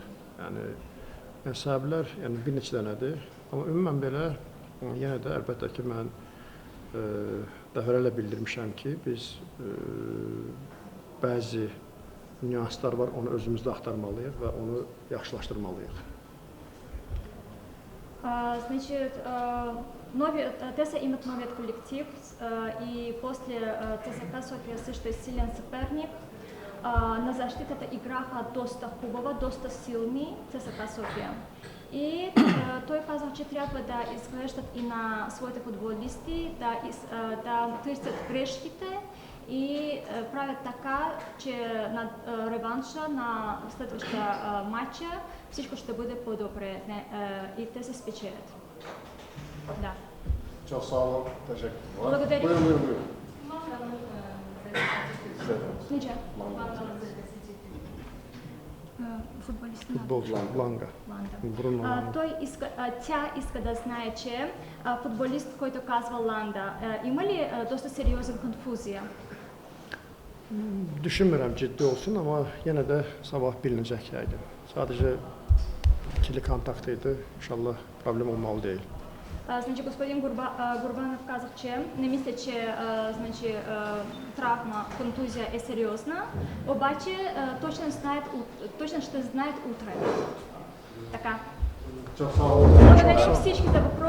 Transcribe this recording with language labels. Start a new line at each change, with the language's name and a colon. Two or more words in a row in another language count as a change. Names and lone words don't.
Azerbaijani: Yəni, səbəblər bir neçə dənədir, amma ümumən belə, yenə də əlbəttə ki, mən dəfələrlə bildirmişəm ki, biz bəzi nüanslar var, onu özümüzdə axtarmalıyıq və onu yaxşılaşdırmalıyıq.
Bulgarian: Значит, те са имат новият коллектив и после ЦСКА София също е силен съперник. На защитата играха доста хубава, доста силни ЦСКА София. И той казва, че трябва да изглеждат и на своите футболисти, да търсят грешките и правят така, че на реванша на следващия матча всичко ще бъде по-добре и те се спечелят. Да.
Turkish: Çok sağ olun, teşekkürler.
Bulgarian: Благодарю.
Azerbaijani: Buyurun. Nice?
Bulgarian: Футболчу Ланга. Тя иска да знае, че футболист, който казва Ланда, има ли доста сериозна конфузия?
Azerbaijani: Düşünmürəm ciddi olsun, amma yenə də sabah bilinəcək yəqin. Sadəcə ikili kontakt idi, inşallah problem olmalı deyil.
Bulgarian: Значи, господин Гурбанов казах, че не мисля, че значи, травма, контузия е сериозна, обаче точно ще знаят утре. Така.
Turkish: Çok sağ olun.
Bulgarian: Благодарим всички за